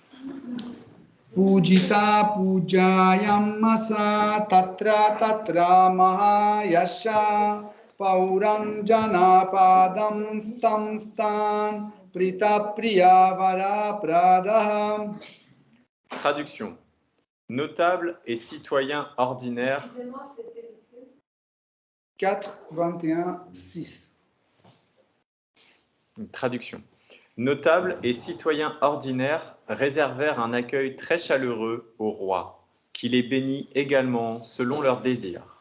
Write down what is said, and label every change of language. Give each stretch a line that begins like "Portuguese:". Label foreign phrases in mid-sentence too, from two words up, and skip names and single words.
Sanskrit: Pujita pujayam masa tatra mahayasha pauram janapadam stan prita priyavara pradaha.
French: Traduction. Notable et citoyen ordinaire. 4, 21, 6. Traduction. Notables et citoyens ordinaires réservèrent un accueil très chaleureux au roi, qui les bénit également selon leurs désirs.